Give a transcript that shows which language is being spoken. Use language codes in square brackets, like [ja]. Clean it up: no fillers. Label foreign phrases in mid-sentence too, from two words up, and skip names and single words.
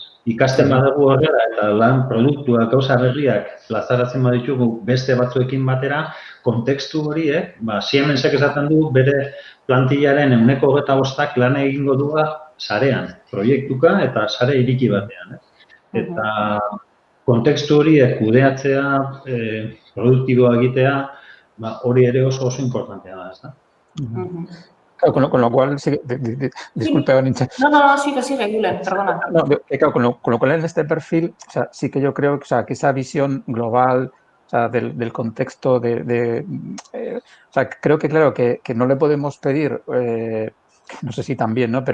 [eu] Ikasten badugu horrela eta lan produktuak, gauza berriak plazaratzen baditugu beste batzuekin batera, kontekstu horiek, Siemensek esaten du bere plantillaren 25% lan egingo duga sarean, proiektuka eta sare iriki batean, ez? Eta kontekstu horiek kudeatzea, produktiboa egitea, hori ere oso importantea da, ez da? [es] Claro, con lo cual, disculpe, Anincha. No, sigue, Julen, perdona. No, claro, con lo cual en este perfil, o sea, sí que yo creo que esa visión global, o sea, del contexto, o sea, creo que, claro, que no le podemos pedir, no sé si también, ¿no?